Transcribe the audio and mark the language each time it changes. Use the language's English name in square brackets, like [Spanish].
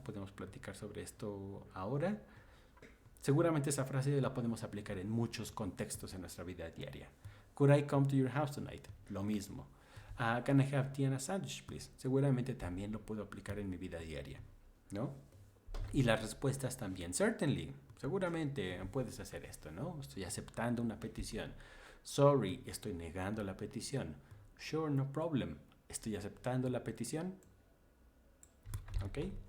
[Spanish] Podemos platicar sobre esto ahora. Seguramente esa frase la podemos aplicar en muchos contextos en nuestra vida diaria. [English] Could I come to your house tonight? [Spanish] Lo mismo. [English] Can I have tea and a sandwich, please? [Spanish] Seguramente también lo puedo aplicar en mi vida diaria, ¿no? Y las respuestas también. Certainly. Seguramente puedes hacer esto, ¿no? Estoy aceptando una petición. Sorry, estoy negando la petición. [English] Sure, no problem. [Spanish] Estoy aceptando la petición. ¿Ok?